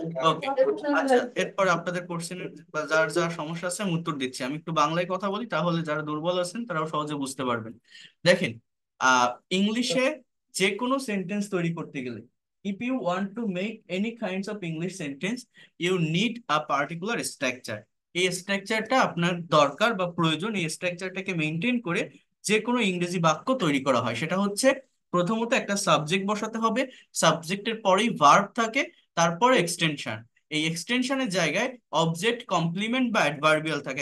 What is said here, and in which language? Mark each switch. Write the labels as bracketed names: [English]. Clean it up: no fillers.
[Bangla] ওকে, আচ্ছা, এরপরে আপনাদের কোশ্চেনের বা যার যার সমস্যা আছে আমি উত্তর দিচ্ছি। আমি একটু বাংলায় কথা বলি, তাহলে যারা দুর্বল আছেন তারাও সহজে বুঝতে পারবেন। দেখেন, আহ ইংলিশে যে কোনো সেন্টেন্স তৈরি করতে গেলে, [English] if you want to make any kinds of English sentence, you need a particular structure. [Bangla] এই স্ট্রাকচারটা আপনার দরকার বা প্রয়োজন। এই স্ট্রাকচারটাকে মেনটেন করে যে কোনো ইংরেজি বাক্য তৈরি করা হয়, সেটা হচ্ছে প্রথমত একটা সাবজেক্ট বসাতে হবে, সাবজেক্টের পরেই ভার্ব থাকে, তারপরে এক্সটেনশন। এই এক্সটেনশনের জায়গায় অবজেক্ট, কমপ্লিমেন্ট বা অ্যাডভার্বিয়াল থাকে।